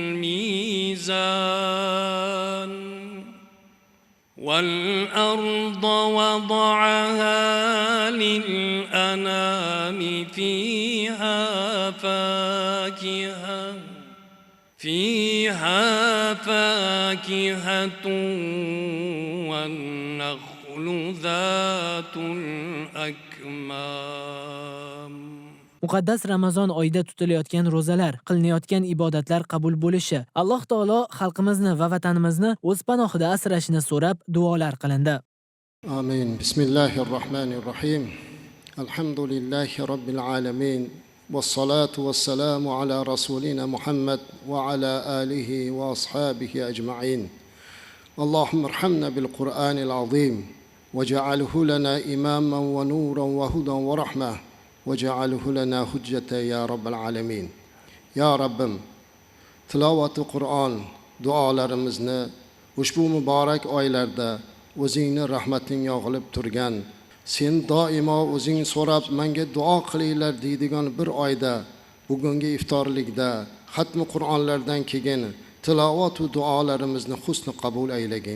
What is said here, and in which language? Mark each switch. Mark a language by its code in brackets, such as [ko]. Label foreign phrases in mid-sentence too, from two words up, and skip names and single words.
[ar] الميزان والأرض وضعها للأنام فيها فاكهة والنخل ذات الأكمام. [uz] Muqaddas Ramazon oyida tutilayotgan ro'zalar, qilinayotgan ibodatlar qabul bo'lishi, Alloh taolo xalqimizni va vatanimizni o'z panohida asrashini so'rab duolar qilindi. Amin. [ar] بسم الله الرحمن الرحيم. الحمد لله رب العالمين. والصلاة والسلام على رسولنا محمد وعلى آله وأصحابه أجمعين. اللهم ارحمنا بالقرآن العظيم واجعله لنا إماما ونورا وهدى ورحمة. وجعله لنا حجة يا رب العالمين. [uz] Yo Rabbim, tilovati Qur'on duolarimizni ushbu muborak oylarda o'zingning rahmating yog'ilib turgan, sen doimo o'zing so'rab menga duo qilinglar deydigan bir oyda, bugungi iftorlikda xatmi Qur'onlardan keyin tilovat va duolarimizni husni qabul aylagin.